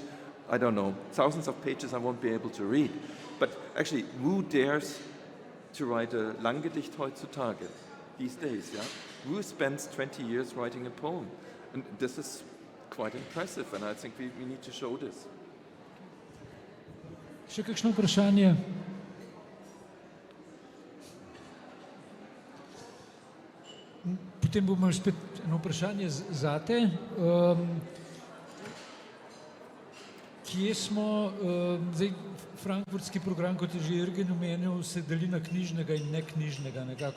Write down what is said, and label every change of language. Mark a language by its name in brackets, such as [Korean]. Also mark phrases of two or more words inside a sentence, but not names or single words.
[English] I don't know, thousands of pages I won't be able to read. But actually, who dares to write a [German] Langgedicht heutzutage, [English] these days, yeah? Who spends 20 years writing a poem? And this is quite impressive, and I think we need to show this. [Slovenian] Še kakšno vprašanje? Potem bomo spet eno vprašanje zate. Kje smo, zdaj frankfurtski program, kot je že Juergen omenil, se deli na knjižnega in neknjižnega nekako.